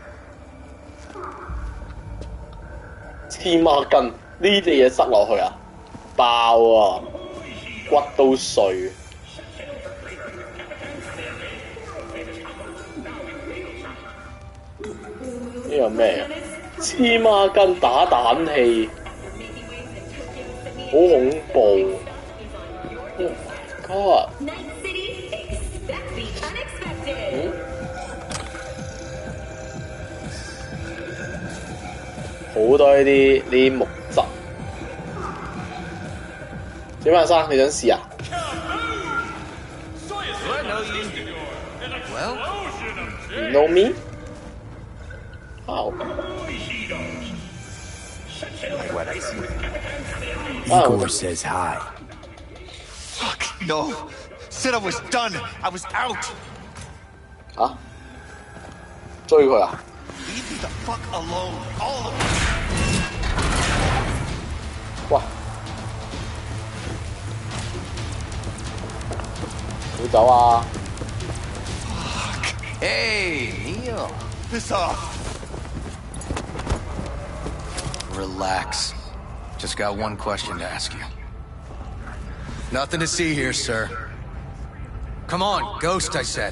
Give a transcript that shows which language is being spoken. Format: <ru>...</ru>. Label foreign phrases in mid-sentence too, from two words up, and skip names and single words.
<yue>黐孖筋，呢隻嘢塞落去啊，爆啊，骨都碎。呢個咩啊？黐孖筋打蛋器，好恐怖。</yue> <en>Oh my god！</en> <yue>好多呢啲木質。小馬生，你想試啊</yue> <en>Well, you know me? How? Igor says hi. Fuck, no. Said I was done. I was out.</en> <yue>嚇？追佢啊</yue> <en>Leave me the fuck alone, all of you.</en> <yue>喂，唔好走啊</yue> <en>Hey, Neil. Piss off. Relax. Just got one question to ask you. Nothing to see here, sir. Come on, Ghost, I said.</en>